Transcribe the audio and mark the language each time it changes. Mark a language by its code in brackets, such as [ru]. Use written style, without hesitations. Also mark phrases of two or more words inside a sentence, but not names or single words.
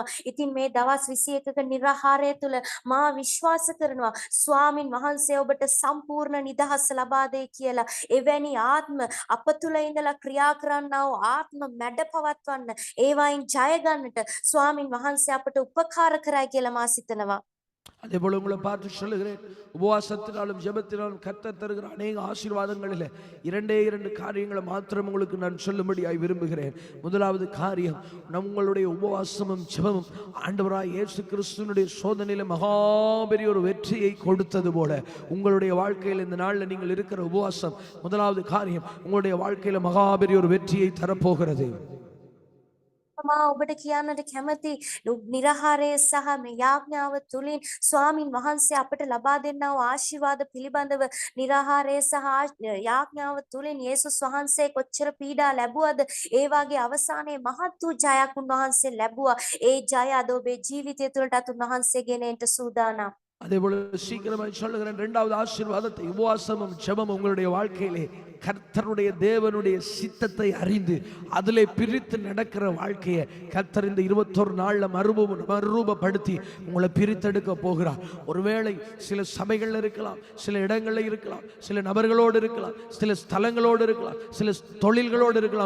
[si] ඉතින් මේ දවස් 21ක නිර්ආහාරය තුල මා විශ්වාස කරනවා ස්වාමින් වහන්සේ ඔබට සම්පූර්ණ නිදහස ලබා දෙයි කියලා. එවැනි ආත්ම අප තුල ඉඳලා ක්‍රියා කරන්නා වූ ආත්ම මැඩ පවත්වන්න ඒවායින් ජය ගන්නට ස්වාමින් වහන්සේ අපට උපකාර කරයි කියලා මා සිතනවා. [ta] அதே போல உங்களை பார்த்து சொல்லுகிறேன், உபவாசத்தினாலும் ஜெபத்தினாலும் கர்த்தர் தருகிற அநேக ஆசீர்வாதங்களில் இரண்டே இரண்டு காரியங்களை மாத்திரம் உங்களுக்கு நான் சொல்லும்படியாய் விரும்புகிறேன். முதலாவது காரியம், உங்களுடைய உபவாசமும் ஜெபமும் ஆண்டவராய் இயேசு கிறிஸ்துவினுடைய சோதனையில மகாபெரிய ஒரு வெற்றியை கொடுத்தது போல உங்களுடைய வாழ்க்கையில் இந்த நாளில் நீங்கள் இருக்கிற உபவாசம் முதலாவது காரியம் உங்களுடைய வாழ்க்கையில மகாபெரிய ஒரு வெற்றியை தரப்போகிறது. [si] මා ඔබට කියන්නට කැමති නිරහාරය සහ මේ යාඥාව තුලින් ස්වාමින් වහන්සේ අපට ලබා දෙන්නා වූ ආශිර්වාද පිළිබඳව නිරහාරය සහ යාඥාව තුලින් යේසුස් වහන්සේ කොච්චර පීඩා ලැබුවද ඒ වාගේ අවසානයේ මහත් වූ ජයක් උන්වහන්සේ ලැබුවා. ඒ ජය අද ඔබේ ජීවිතය තුළටත් උන්වහන්සේ ගෙන එන්න සූදානම්. [ta] அதே போல சீக்கிரமாய் சொல்லுகிறேன், இரண்டாவது ஆசீர்வாதத்தை, உபவாசமும் ஜெபமும் உங்களுடைய வாழ்க்கையிலே கர்த்தருடைய தேவனுடைய சித்தத்தை அறிந்து அதிலே பிரித்து நடக்கிற வாழ்க்கையை கர்த்தர் இந்த 21 நாள்ல மறுரூபப்படுத்தி உங்களை பிரித்தெடுக்க போகிறார். ஒருவேளை சில சபைகள்ல இருக்கலாம், சில இடங்கள்ல இருக்கலாம், சில நபர்களோடு இருக்கலாம், சில ஸ்தலங்களோடு இருக்கலாம், சில தொழில்களோடு இருக்கலாம்.